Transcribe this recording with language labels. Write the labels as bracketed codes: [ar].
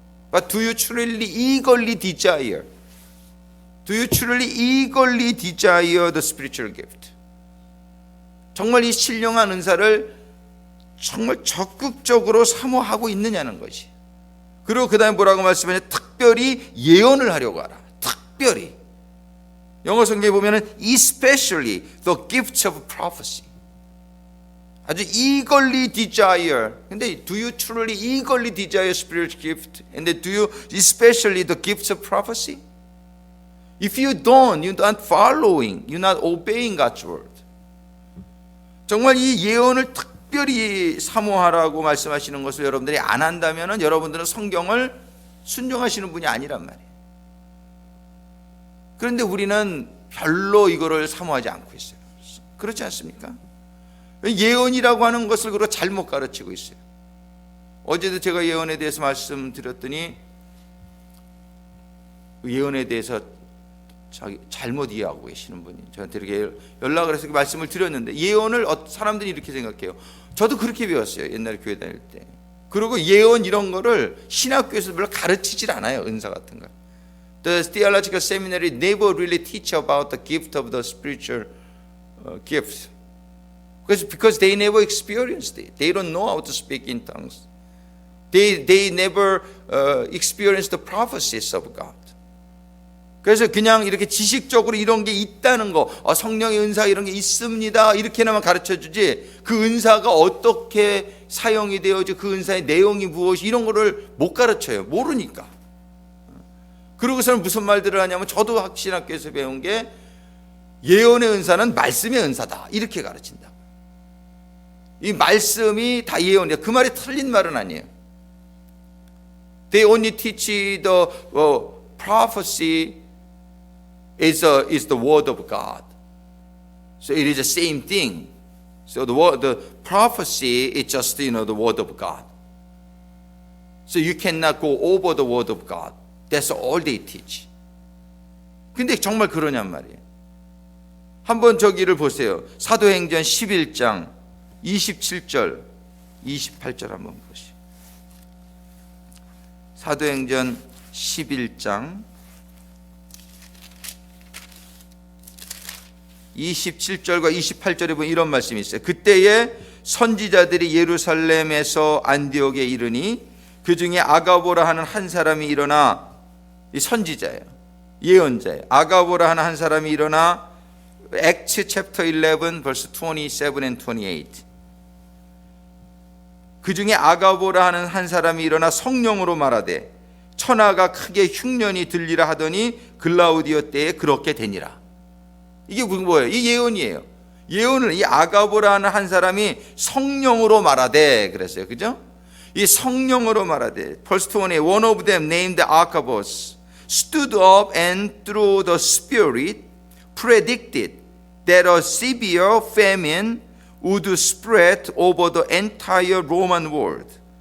[en] But do you truly eagerly desire? Do you truly eagerly desire the spiritual gift? [ko] 정말 이 신령한 은사를 정말 적극적으로 사모하고 있느냐는 것이. 그리고 그 다음에 뭐라고 말씀하냐? 특별히 예언을 하려고 하라. 특별히. 영어 성경에 보면은 [en] especially the gifts of prophecy. 아주 eagerly desire. 근데 do you truly eagerly desire spiritual gift? And do you especially the gifts of prophecy? If you don't, you're not following, you're not obeying God's word. [ko] 정말 이 예언을 특별히 사모하라고 말씀하시는 것을 여러분들이 안 한다면 여러분들은 성경을 순종하시는 분이 아니란 말이에요. 그런데 우리는 별로 이거를 사모하지 않고 있어요. 그렇지 않습니까? 예언이라고 하는 것을 그로 잘못 가르치고 있어요. 어제도 제가 예언에 대해서 말씀드렸더니 예언에 대해서 잘못 이해하고 계시는 분이 저한테 이렇게 연락을 해서 말씀을 드렸는데 예언을 사람들이 이렇게 생각해요. 저도 그렇게 배웠어요. 옛날에 교회 다닐 때. 그리고 예언 이런 거를 신학교에서 별로 가르치질 않아요. 은사 같은 거. [en] The theological seminary never really teach about the gift of the spiritual gifts. Because they never experienced it. They don't know how to speak in tongues. They never experienced the prophecies of God. [ko] 그래서 그냥 이렇게 지식적으로 이런 게 있다는 거, 성령의 은사 이런 게 있습니다. 이렇게나만 가르쳐주지 그 은사가 어떻게 사용이 되어지 그 은사의 내용이 무엇이 이런 거를 못 가르쳐요. 모르니까. 그러고서는 무슨 말들을 하냐면 저도 신학교에서 배운 게 예언의 은사는 말씀의 은사다. 이렇게 가르친다. 이 말씀이 다 예언이야. 그 말이 틀린 말은 아니에요. [en] They only teach the prophecy is the word of God. So it is the same thing. So the prophecy is just the word of God. So you cannot go over the word of God. That's all they teach. [ko] 근데 정말 그러냔 말이에요. 한번 저기를 보세요. 사도행전 11장 27절 28절 한번 보시죠. 사도행전 11장 27절과 28절에 보면 이런 말씀이 있어요. 그때에 선지자들이 예루살렘에서 안디옥에 이르니 그 중에 아가보라 하는 한 사람이 일어나, 이 선지자예요. 예언자예요. 아가보라 하는 한 사람이 일어나 [en] Acts chapter 11 verse 27 and 28. [ko] 그 중에 아가보라 하는 한 사람이 일어나 성령으로 말하되 천하가 크게 흉년이 들리라 하더니 글라우디오 때에 그렇게 되니라. 이게 뭐예요? 이 예언이에요. 예언을 이 아가보라 하는 한 사람이 성령으로 말하되 그랬어요. 그죠? 이 성령으로 말하되 [en] Verse 20, one of them named Agabus stood up and through the Spirit predicted that a severe famine would spread over the entire Roman world.